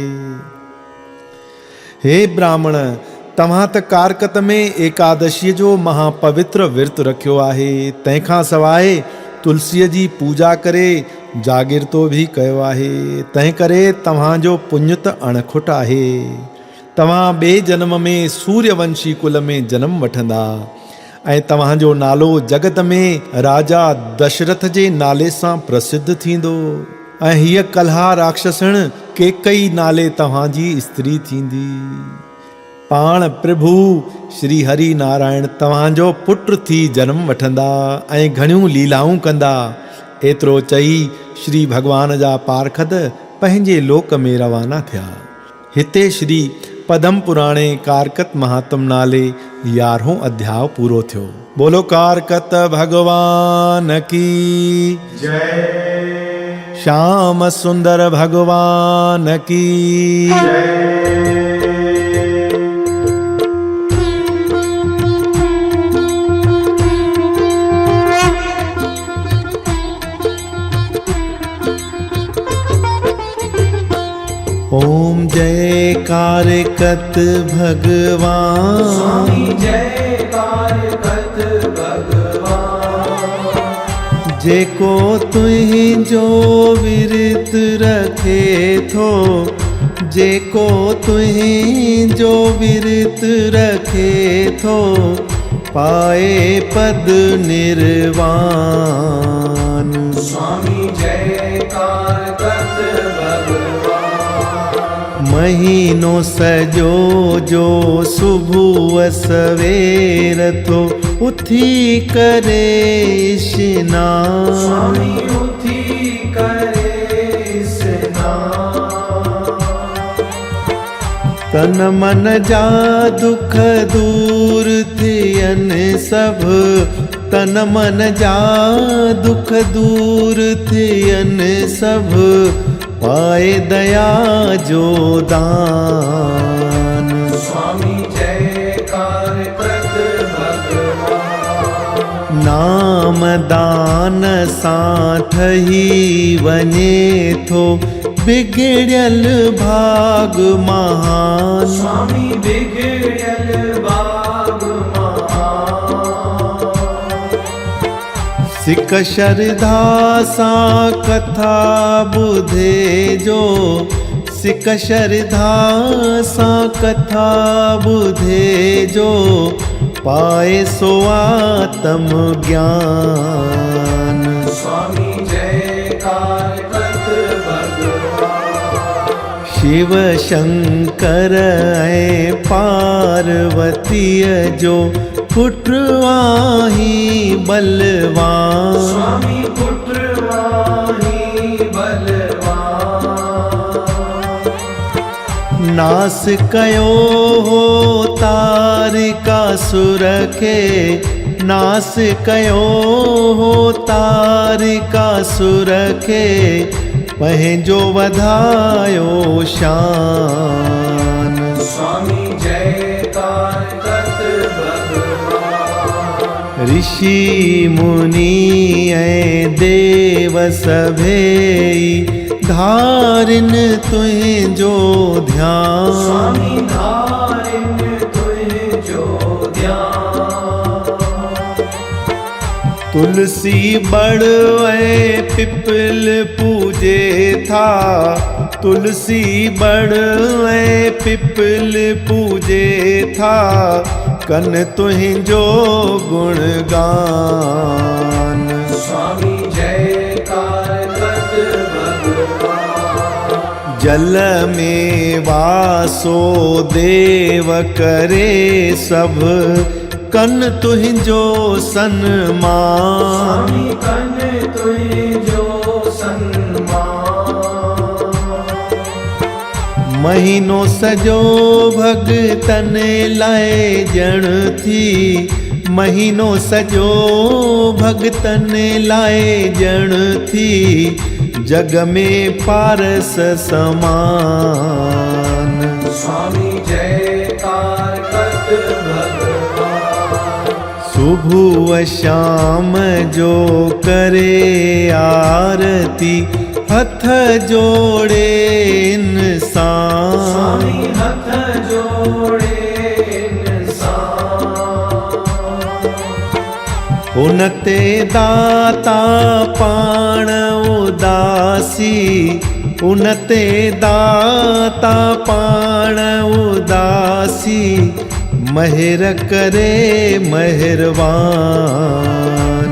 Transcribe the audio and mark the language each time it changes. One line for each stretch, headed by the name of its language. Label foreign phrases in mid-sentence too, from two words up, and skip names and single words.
Sindhi: हे ब्राह्मण, तव्हां त कारकत में एकादशीअ जो महापवित्र विर्त रखियो आहे, तंहिंखां सवाइ तुलसीअ जी पूजा करे जागिरतो भी कयो आहे। तंहिं करे तव्हांजो पुण्य त अणखुट आहे। तव्हां ॿिए जन्म में सूर्यवंशी कुल में जन्म वठंदा ऐं तव्हांजो नालो जगत में राजा दशरथ जे नाले सां प्रसिद्ध थींदो ऐं हीअ कल्हा राक्षसण केकई नाले तव्हांजी स्त्री थींदी। पाण प्रभु श्री हरि नारायण तव्हांजो पुत्र थी जन्म वठंदा ऐं घणियूं लीलाऊं कंदा। एतिरो चई श्री भगवान जा पारखद पंहिंजे लोक में रवाना थिया। हिते श्री पदम पुराणे कारकत महात्म नाले 11हों अध्याय पूरो थियो।
Hindi: बोलो कारकत भगवान की जय, श्याम सुंदर भगवान की जय।
Sindhi: ओम जय कारकत भगवान, स्वामी जय कारकत भगवान। जेको तुहिंजो विरत रखे थो, जेको तुहिंजो विरत रखे थो, पाए पद निर्वाण। स्वामी जय कारकत भगवान। महीनो सजो जो सुबह सवेर थो, उथी करे स्नान। स्वामी उथी करे स्नान। तन मन जा दुख दूर थियनि सब, तन मन जा दुख दूर थियनि सब, पाए दया जो दान। स्वामी जय कारकत भगवान। नाम दान सां ठही वञे थो बिगड़ियल भाग महान। स्वामी बिगड़ियल भाग महान। सिक श्रद्धा सां कथा ॿुधे जो, सिक श्रद्धा सां कथा ॿुधे जो, पाए सो आत्म ज्ञान। स्वामी जय कारकत भगवान। शिव शंकर ऐं पार्वतीअ जो पुत्र आहीं बलवान। स्वामी पुत्र आहीं बलवान। नास कयो हो तारिका सुर के नास कयो हो तारिकासुर के पंहिंजो वधायो शान। स्वामी जयकार कत भगवान। ऋषि मुनि ऐं देव सभेई धारिन तुंहिंजो ध्यान। स्वामी धारिन तुंहिंजो ध्यान। तुलसी बड़ ऐं पिपल पूजे था, तुलसी बड़ ऐं पिपल पूजे था, कन तुंहिंजो गुणगान। स्वामी जयकार कत भगवान। जल में वासो देव करे सब, कन तुंहिंजो सन्मान। स्वामी कन तुंहिंजो सन्मान। महीनो सजो भगतन लाइ ॼण थी, महीनो सजो भगतन लाइ ॼण थी, जग में पारस समान। स्वामी जयकार कत भगवान। सुबह शाम जो करे आरती, हथ जोड़े इंसान। स्वामी हथ जोड़े इंसान। उनते दाता पाण उदासी, उनते दाता पाण उदासी, महिर करे मेहरबान।